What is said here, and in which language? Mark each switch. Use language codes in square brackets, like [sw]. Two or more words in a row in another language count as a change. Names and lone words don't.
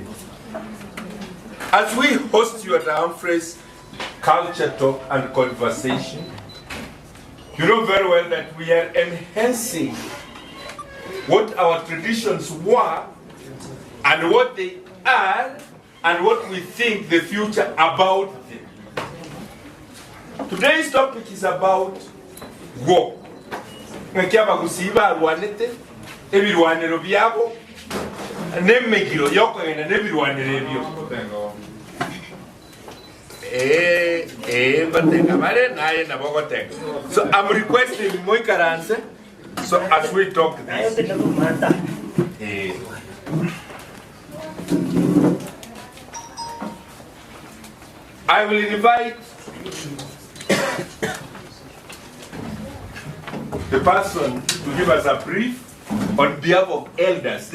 [en] As we host you at Humphrey's Culture Talk and Conversation, you know very well that we are enhancing what our traditions were and what they are and what we think the future about them. Today's topic is about war. [guz] Ebirwanero byabo n'Emigiro yokwenda n'Ebirwanero ebyo. [en] So I'm requesting Moikaranse. So as we talk this, I will invite the person to give us a brief on behalf of elders.